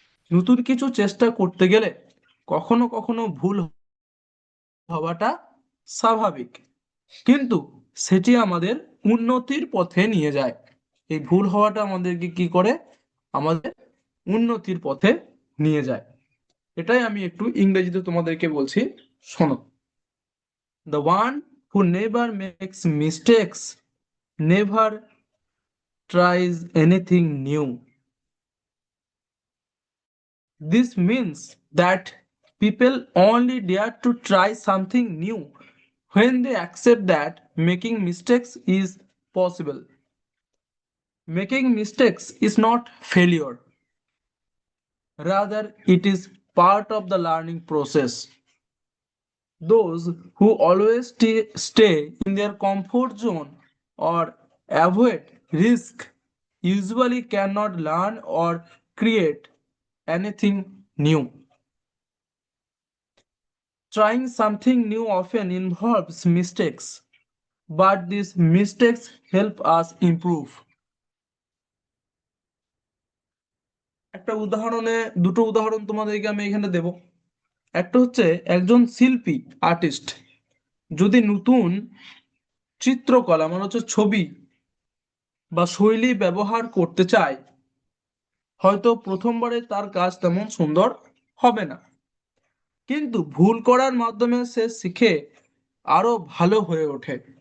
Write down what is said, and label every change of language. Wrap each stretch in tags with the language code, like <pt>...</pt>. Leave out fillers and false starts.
<bn>নতুন কিছু চেষ্টা করতে গেলে কখনো কখনো ভুল হওয়াটা স্বাভাবিক, কিন্তু সেটি আমাদের উন্নতির পথে নিয়ে যায়। এই ভুল হওয়াটা আমাদেরকে কি করে? আমাদের উন্নতির পথে নিয়ে যায়। এটাই আমি একটু ইংরেজিতে তোমাদেরকে বলছি, শোনো।</bn> <en>The one who never makes mistakes never tries anything new. This means that people only dare to try something new when they accept that making mistakes is possible. Making mistakes is not failure, rather, it is part of the learning process. Those who always stay in their comfort zone or avoid risk usually cannot learn or create anything new. Trying something new often involves mistakes, but these mistakes help us improve.</en> <bn>একটা উদাহরণে দুটো উদাহরণ তোমাদেরকে আমি এখানে দেব। একটা হচ্ছে, একজন শিল্পী, আর্টিস্ট, যদি নতুন চিত্রকলা মানে হচ্ছে ছবি বা শৈলী ব্যবহার করতে চায়, হয়তো প্রথমবারে তার কাজ তেমন সুন্দর হবে না, কিন্তু ভুল করার মাধ্যমে সে শিখে আরো ভালো হয়ে ওঠে।</bn>